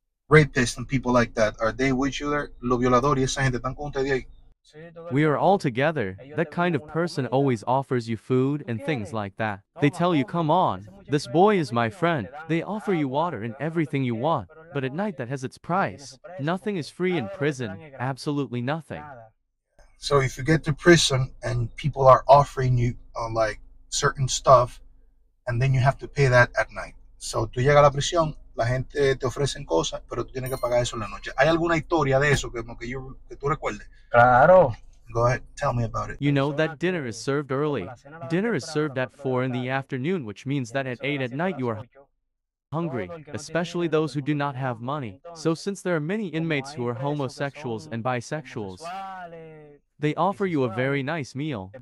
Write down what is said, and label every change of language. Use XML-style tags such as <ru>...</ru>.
<en>Rapists and people like that, are they with you there?</en> <es>Los violadores y esa gente están con ustedes ahí?</es> <en>We are all together. That kind of person always offers you food and things like that. They tell you, come on, this boy is my friend. They offer you water and everything you want. But at night that has its price. Nothing is free in prison. Absolutely nothing. So if you get to prison and people are offering you like certain stuff, and then you have to pay that at night.</en> <es>So tú llegas a la prisión, la gente te ofrecen cosas, pero tú tienes que pagar eso en la noche. ¿Hay alguna historia de eso que tú recuerdes? Claro.</es> <en>Go ahead, tell me about it. You know that dinner is served early. Dinner is served at 4 in the afternoon, which means that at 8 at night you are hungry, especially those who do not have money. So since there are many inmates who are homosexuals and bisexuals, they offer you a very nice meal.</en>